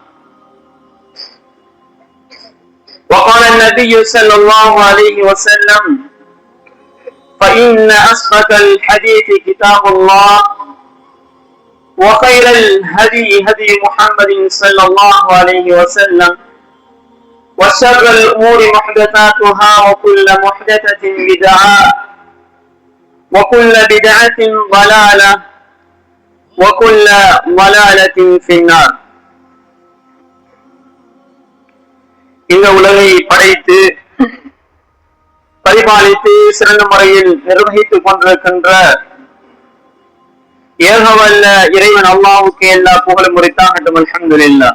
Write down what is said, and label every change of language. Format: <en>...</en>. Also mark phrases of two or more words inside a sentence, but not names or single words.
<ar>وقال النبي صلى الله عليه وسلم: فإن أصدق الحديث كتاب الله وخير الهدي هدي محمد صلى الله عليه وسلم وشر الأمور محدثاتها وكل محدثة بدعة وكل بدعة ضلالة وكل ضلالة في النار.</ar> <ta>இந்த உலகை படைத்து பரிபாலித்து சிறந்த முறையில் நிர்வகித்துக் கொண்டிருக்கின்ற ஏகவல்ல இறைவன் அல்லாஹ்வுக்கு எல்லா புகழும் உரித்தாகட்டும்.</ta> <ar>அல்ஹம்துலில்லாஹ்.</ar>